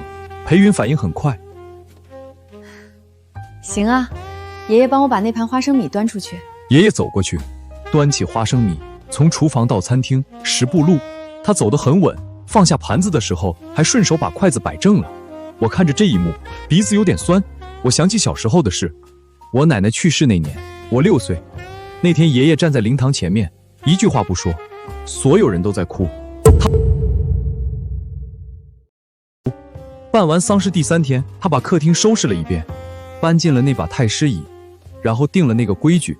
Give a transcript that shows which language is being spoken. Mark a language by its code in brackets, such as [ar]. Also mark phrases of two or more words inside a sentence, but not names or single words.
[zh] 裴雲反應很快。行啊，爺爺幫我把那盤花生米端出去。爺爺走過去，端起花生米，從廚房到餐廳10步路，他走得很穩，放下盤子的時候還順手把筷子擺正了。我看着這一幕，鼻子有點酸。我想起小時候的事，我奶奶去世那年，我6歲。那天爺爺站在靈堂前面，一句話不說，所有人都在哭。辦完喪事第3天，他把客廳收拾了一遍，搬進了那把太師椅，然後定了那個規矩：